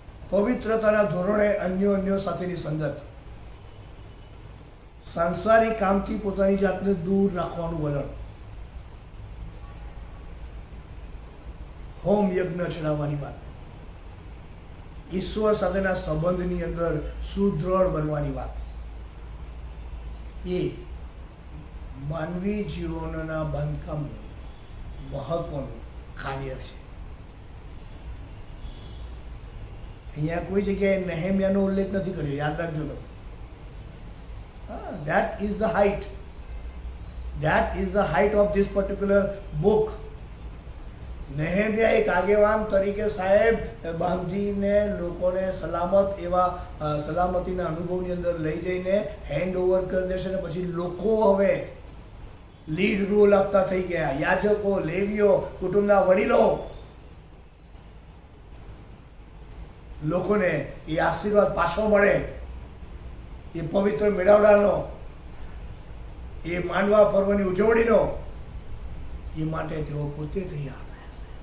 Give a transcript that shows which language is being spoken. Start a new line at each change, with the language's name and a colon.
Gujarati: પવિત્રતાના ધોરણે અન્યો સાથેની સંગત, સાંસારિક કામથી પોતાની જાતને દૂર રાખવાનું વલણ, હોમ યજ્ઞ ચડાવવાની વાત, ઈશ્વર સાથેના સંબંધની અંદર સુદૃઢ બનવાની વાત, એ માનવી જીવનના બાંધકામનું મહત્વનું કાર્ય છે. અહીંયા કોઈ જગ્યાએ નેહેમિયાનો ઉલ્લેખ નથી કર્યો, યાદ રાખજો તમે.
English: That is the height. That is the height of this particular book.
Gujarati: નેહેમિયા એક આગેવાન તરીકે સાહેબ બાંધીને લોકોને સલામત એવા સલામતીના અનુભવની અંદર લઈ જઈને હેન્ડ ઓવર કરી દેશે ને પછી લોકો હવે લીડ રોલ આપતા થઈ ગયા. યાજકો, લેવીઓ, કુટુંબના વડીલો લોકોને એ આશીર્વાદ પાછો મળે, એ પવિત્ર મેળાવડાનો, એ માંડવા પર્વની ઉજવણીનો, એ માટે તેઓ પોતે તૈયાર થયા છે.